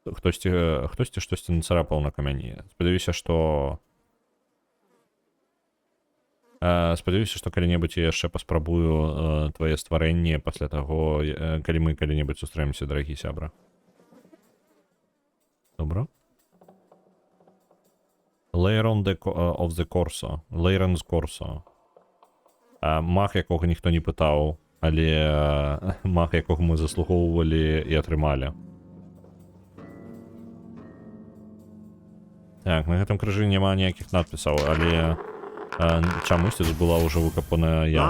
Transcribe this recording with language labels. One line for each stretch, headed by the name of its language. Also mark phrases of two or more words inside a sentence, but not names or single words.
Belarusian: Хтосьці штосьці нацарапаў на камяні. Спадзяюся, што калі-небудзь я яшчэ паспрабую твае стварэнне пасля таго, калі мы калі-небудзь сустрэмся, дарагі сябра. Добра. Leyron of the Corso. Leyron's Corso. Маг, якога ніхто не пытаў, але маг, якога мы заслугоўвалі і атрымалі. Так, на гэтым крыжы няма ніякіх надпісаў, але чамусьці тут была ўжо выкапаная яма.